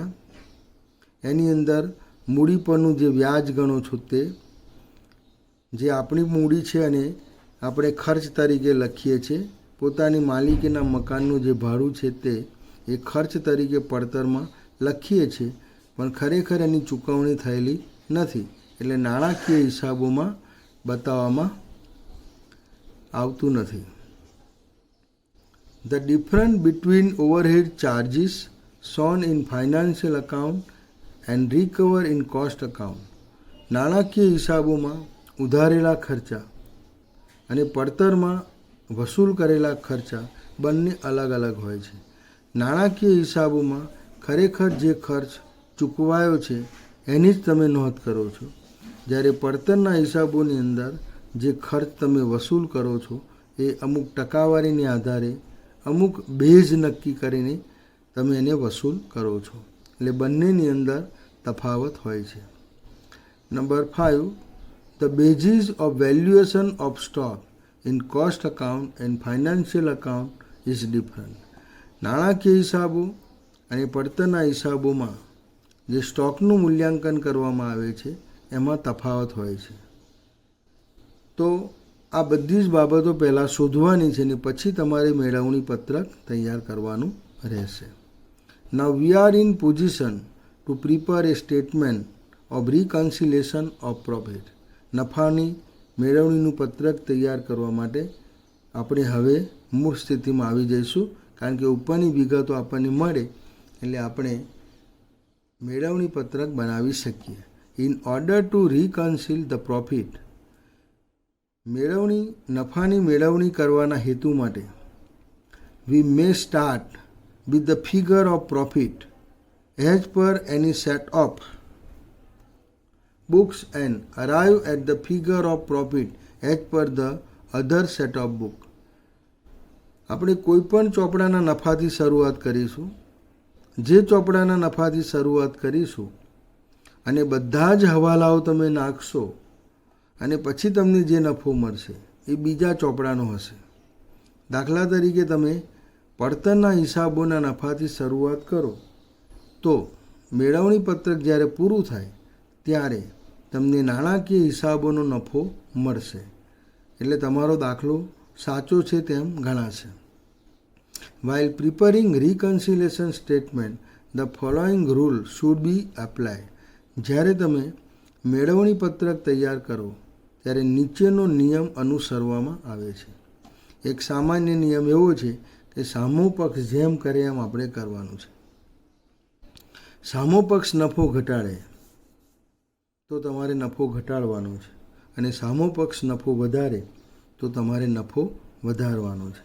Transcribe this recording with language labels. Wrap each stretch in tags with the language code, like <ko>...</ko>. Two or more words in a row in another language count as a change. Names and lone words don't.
<gu>એની અંદર મૂડી પરનું જે વ્યાજ ગણો છો તે જે આપણી મૂડી છે અને આપણે ખર્ચ તરીકે લખીએ છીએ. પોતાની માલિકીના મકાનનું જે ભાડું છે તે એ ખર્ચ તરીકે પડતરમાં લખીએ છીએ પણ ખરેખર એની ચૂકવણી થયેલી નથી, એટલે નાણાકીય હિસાબોમાં બતાવવામાં આવતું નથી.</gu> <en>The difference between overhead charges shown in financial account and recover in cost account.</en> <gu>નાણાકીય હિસાબોમાં ઉધારેલા ખર્ચા અને પડતરમાં વસૂલ કરેલા ખર્ચા બંને અલગ અલગ હોય છે. નાણાકીય હિસાબોમાં ખરેખર જે ખર્ચ ચૂકવાયો છે એની જ તમે નોંધ કરો છો, જ્યારે પડતરના હિસાબોની અંદર જે ખર્ચ તમે વસૂલ કરો છો એ અમુક ટકાવારીને આધારે અમુક બેઝ નક્કી કરીને તમે એને વસૂલ કરો છો. એટલે બંનેની અંદર તફાવત હોય છે. નંબર 5,</gu> <en>the basis of valuation of stock in cost account and financial account is different.</en> <gu>નાણાકીય હિસાબો અને પડતરના હિસાબોમાં જે સ્ટોકનું મૂલ્યાંકન કરવામાં આવે છે એમાં તફાવત હોય છે. તો આ બધી જ બાબતો પહેલાં શોધવાની છે ને પછી તમારે મેળવણી પત્રક તૈયાર કરવાનું રહેશે.</gu> <en>Now we are in position to prepare a statement of reconciliation of profit.</en> <gu>નફાની મેળવણીનું પત્રક તૈયાર કરવા માટે આપણે હવે મૂળ સ્થિતિમાં આવી જઈશું, કારણ કે ઉપરની વિગતો આપણને મળે એટલે આપણે મેળવણી પત્રક બનાવી શકીએ.</gu> <en>in order to reconcile the profit,</en> <gu>મેળવણી નફાની મેળવણી કરવાના હેતુ માટે</gu> <en>we may start with the figure of profit as per any set of books and arrive at the figure of profit as per the other set of book.</en> <gu>આપણે કોઈ પણ ચોપડાના નફાથી શરૂઆત કરીશું. જે ચોપડાના નફાથી શરૂઆત કરીશું અને બધા જ હવાલાઓ તમે નાખશો અને પછી તમને જે નફો મળશે એ બીજા ચોપડાનો હશે. દાખલા તરીકે તમે પડતરના હિસાબોના નફાથી શરૂઆત કરો તો મેળવણી પત્રક જ્યારે પૂરું થાય ત્યારે તમને નાણાકીય હિસાબોનો નફો મળશે. એટલે તમારો દાખલો સાચો છે તેમ ગણાશે.</gu> <en>While preparing reconciliation statement, the following rule should be applied.</en> <gu>જ્યારે તમે મેળવણી પત્રક તૈયાર કરો ત્યારે નીચેનો નિયમ અનુસરવામાં આવે છે. એક સામાન્ય નિયમ એવો છે કે સામો પક્ષ જેમ કરે એમ આપણે કરવાનું છે. સામો પક્ષ નફો ઘટાડે તો તમારે નફો ઘટાડવાનો છે અને સામો પક્ષ નફો વધારે તો તમારે નફો વધારવાનો છે.</gu>